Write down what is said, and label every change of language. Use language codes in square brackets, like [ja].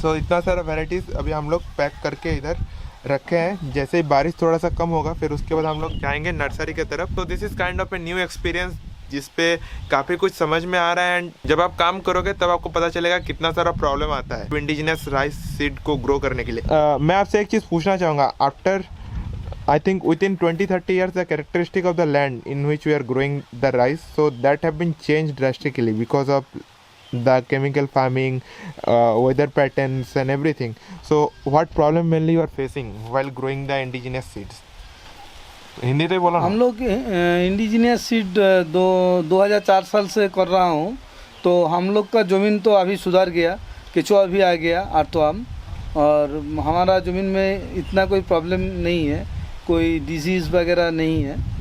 [hi] सो इतना सारा वेराइटीज़ अभी हम लोग पैक करके इधर रखे हैं। जैसे ही बारिश थोड़ा सा कम होगा फिर उसके बाद हम लोग जाएंगे नर्सरी की तरफ। तो [en] this is kind of a new experience [hi] जिस पे काफ़ी कुछ समझ में आ रहा है। एंड जब आप काम करोगे तब आपको पता चलेगा कितना सारा प्रॉब्लम आता है इंडिजिनस राइस सीड को ग्रो करने के लिए। मैं आपसे एक चीज़ पूछना चाहूँगा, [en] After I think within 20-30 years the characteristic of the land in which we are growing the rice, so that have been changed drastically because of the chemical farming, weather patterns and everything. So what problem mainly you are facing while growing the indigenous seeds? [hi] Hindi तो बोला। हम लोग indigenous seed 2004 साल से कर रहा हूँ। तो हम लोग का ज़मीन तो अभी सुधार गया, केचुआ भी आ गया आर्तवाम, और हमारा ज़मीन में इतना कोई प्रॉब्लम नहीं है, कोई डिजीज़ वगैरह नहीं है।